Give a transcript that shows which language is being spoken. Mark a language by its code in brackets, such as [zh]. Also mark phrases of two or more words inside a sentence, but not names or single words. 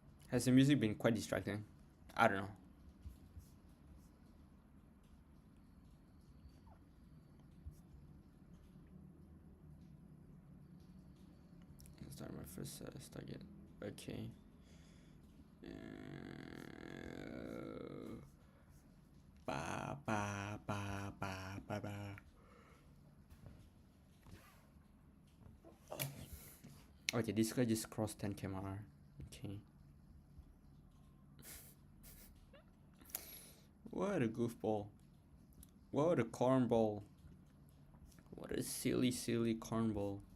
[en] Has the music been quite distracting? I don't know. Start my first target. Okay. Ba ba ba ba ba ba. Okay, this guy just crossed 10k MRR. Okay. What a goofball. What a cornball. What a silly cornball.